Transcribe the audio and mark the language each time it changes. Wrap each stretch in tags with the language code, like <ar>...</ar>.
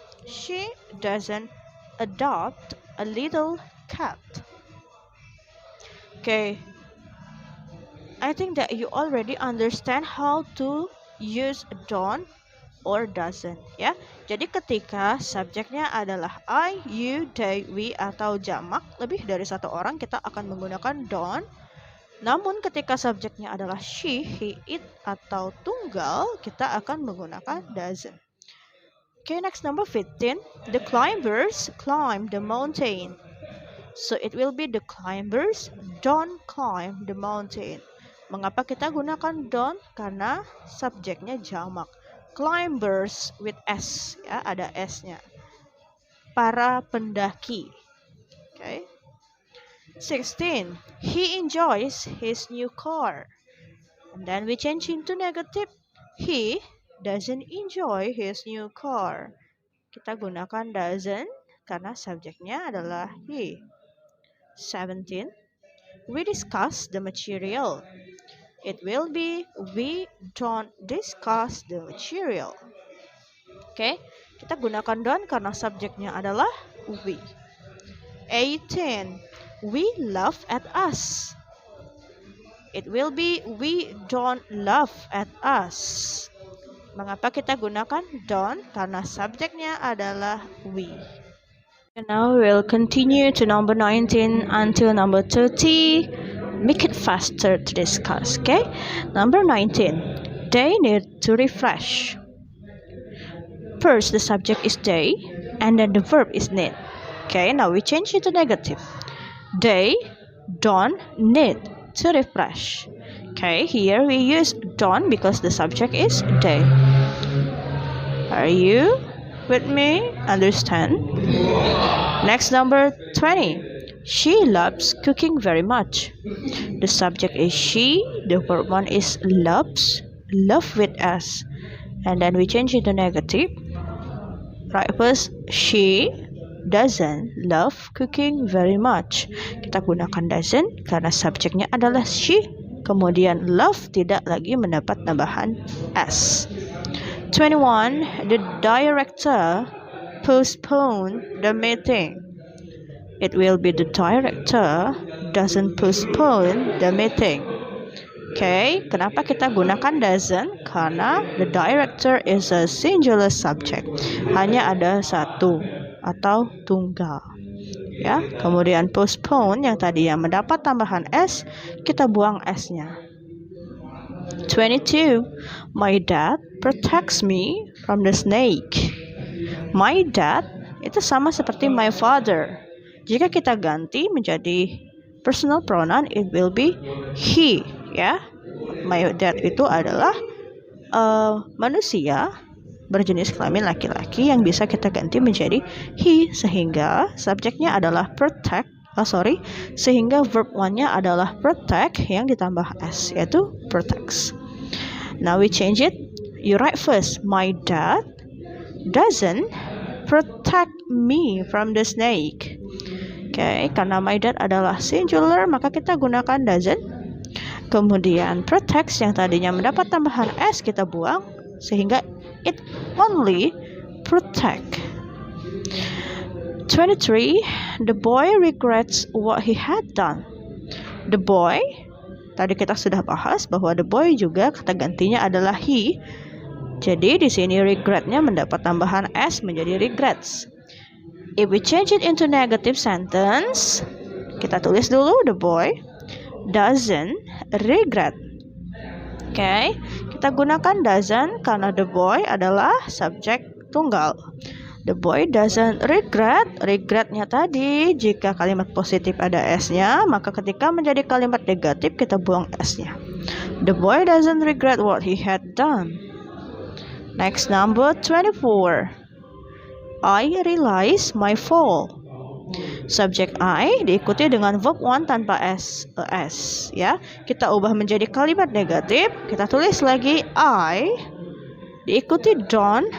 <en>She doesn't adopt a little cat. Okay. I think that you already understand how to use don't or doesn't, ya.</en> <id>Jadi ketika subjeknya adalah I, you, they, we atau jamak lebih dari satu orang, kita akan menggunakan don't. Namun ketika subjeknya adalah she, he, it atau tunggal, kita akan menggunakan doesn't.</id> <en>Okay, next number 15. The climbers climb the mountain. So it will be the climbers don't climb the mountain.</en> <id>Mengapa kita gunakan don't? Karena subjeknya jamak.</id> <en>Climbers with s,</en> <id>ya, ada s-nya. Para pendaki. Okay. 16.</id> <en>He enjoys his new car. And then we change into negative. He doesn't enjoy his new car.</en> <id>Kita gunakan doesn't karena subjeknya adalah he.</id> <en>17. We discuss the material. It will be we don't discuss the material.</en> <id>Oke, kita gunakan don't karena subjeknya adalah we.</id> <en>18. We laugh at us. It will be we don't laugh at us.</en> <id>Mengapa kita gunakan don't? Karena subjeknya adalah we.</id> <en>And now we'll continue to number 19 until number 30. Make it faster to discuss, okay? Number 19. They need to refresh. First, the subject is they, and then the verb is need. Okay, now we change it to negative. They don't need to refresh. Okay, here we use don't because the subject is they. Are you with me? Understand? Next, number 20. She loves cooking very much. The subject is she, the verb one is loves, love with S. And then we change it to negative. Right, first, she doesn't love cooking very much.</en> <id>Kita gunakan doesn't karena subjeknya adalah she. Kemudian love tidak lagi mendapat tambahan S. 21.</id> <en>The director postponed the meeting. It will be the director doesn't postpone the meeting. Okay,</en> <id>kenapa kita gunakan</id> <en>doesn't?</en> <id>Karena</id> <en>the director is a singular subject.</en> <id>Hanya ada satu atau tunggal. Ya, kemudian postpone yang tadi yang mendapat tambahan S, kita buang S-nya. 22.</id> <en>My dad protects me from the snake. My dad</en> <id>itu sama seperti</id> <en>my father.</en> <id>Jika kita ganti menjadi</id> <en>personal pronoun, it will be he.</en> <id>Ya,</id> <en>my dad</en> <id>itu adalah manusia berjenis kelamin laki-laki yang bisa kita ganti menjadi he, sehingga subjeknya adalah protect. Sehingga verb one-nya adalah protect yang ditambah s, yaitu protects.</id> <en>Now we change it. You write first. My dad doesn't protect me from the snake.</en> <id>Okay, karena my dad adalah singular, maka kita gunakan doesn't. Kemudian protects yang tadinya mendapat tambahan s kita buang, sehingga</id> <en>it only protect.</en> <id>23.</id> <en>The boy regrets what he had done. The boy,</en> <id>tadi kita sudah bahas bahwa the boy juga kata gantinya adalah he. Jadi di sini regretnya mendapat tambahan s menjadi regrets.</id> <en>If we change it into negative sentence,</en> <id>kita tulis dulu</id> <en>the boy doesn't regret.</en> <id>Okay, kita gunakan doesn't karena the boy adalah subjek tunggal.</id> <en>The boy doesn't regret.</en> <id>Regretnya tadi jika kalimat positif ada s-nya, maka ketika menjadi kalimat negatif kita buang s-nya.</id> <en>The boy doesn't regret what he had done. Next, number 24. I realize my fault.</en> <id>Subjek I diikuti dengan verb one tanpa s, ya. Kita ubah menjadi kalimat negatif. Kita tulis lagi I diikuti don't.</id>